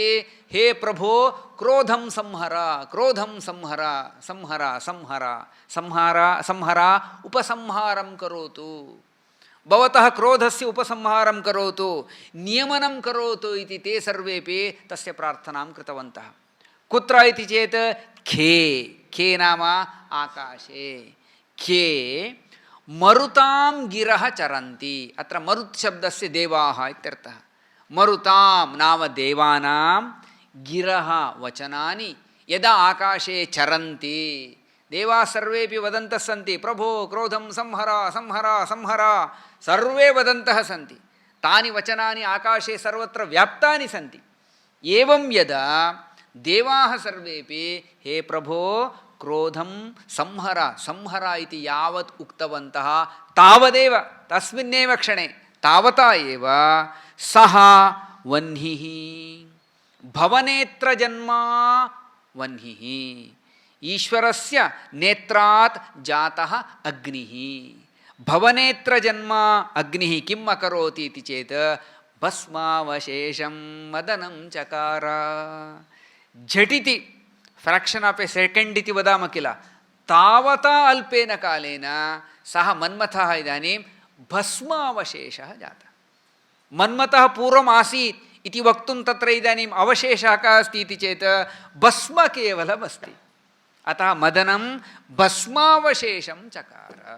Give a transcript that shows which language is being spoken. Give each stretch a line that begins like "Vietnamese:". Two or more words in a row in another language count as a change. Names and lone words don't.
Sanskrit: हे प्रभो क्रोधं संहर, क्रोधं संहर, संहर संहर संहार संहर उपसंहारं करोतु, भवतः क्रोधस्य उपसंहारं करोतु, नियमनं करोतु इति ते सर्वेपि तस्य प्रार्थनां कृतवन्तः। कुत्र इति चेत् खे, खे नाम आकाशे, ಖೇ ಮರುತಾಂ ಗಿರಃ ಚರಂತಿ. ಅತ್ರ ಮರುತ್ ಶಬ್ದಸ್ಯ ದೇವಾಃ ಇತ್ಯರ್ಥಃ. ಮರುತಾಂ ನಾಮ ದೇವಾನಾಂ ಗಿರಃ ವಚನಾನಿ ಯದಾ ಆಕಾಶೇ ಚರಂತಿ. ದೇವಾಃ ಸರ್ವೇಪಿ ವದಂತಃ ಸಂತಿ ಪ್ರಭೋ ಕ್ರೋಧಂ ಸಂಹರ ಸಂಹರ ಸಂಹರ ಸರ್ವೇ ವದಂತಃ ಸಂತಿ. ತಾನಿ ವಚನಾನಿ ಆಕಾಶೇ ಸರ್ವತ್ರ ವ್ಯಾಪ್ತಾನಿ ಸಂತಿ. ಏವಂ ಯದಾ ದೇವಾಃ ಸರ್ವೇಪಿ ಹೇ ಪ್ರಭೋ ಕ್ರೋಧಂ ಸಂಹರ ಸಂಹರ ಇತಿ ಯಾವತ್ ಉಕ್ತವಂತಃ ತಾವದೇವ ತಸ್ಮಿನ್ನೇವ ಕ್ಷಣೆ ತಾವತಾ ಏವ ಸಹ ವನ್ಹಿಃ ಭವನೇತ್ರ ಜನ್ಮ ವನ್ಹಿಃ ಈಶ್ವರಸ್ಯ ನೇತ್ರಾತ್ ಜಾತಃ ಅಗ್ನಿಃ. ಭವನೇತ್ರ ಜನ್ಮ ಅಗ್ನಿಃ ಕಿಂ ಅಕರೋತಿ ಇತಿ ಚೇತ್ ಭಸ್ಮಾವಶೇಷಂ ಮದನಂ ಚಕಾರ. ಝಟಿತಿ
English: fraction of a second
Sanskrit: ಇತಿ ವದಾಮ ಕಿಲ ತಾವತಾ ಅಲ್ಪೇನ ಕಾಲೇನ ಸಹ ಮನ್ಮಥಃ ಇದಾनीं ಭಸ್ಮಾವಶೇಷಃ ಜಾತಃ. ಮನ್ಮಥಃ ಪೂರ್ವಂ ಆಸೀತ್ इति वक्तुं तत्र इदानीम् अवशेषः कः अस्ति इति चेत् भस्म केवलम् अस्ति. अतः मदनं भस्मावशेषं चकार.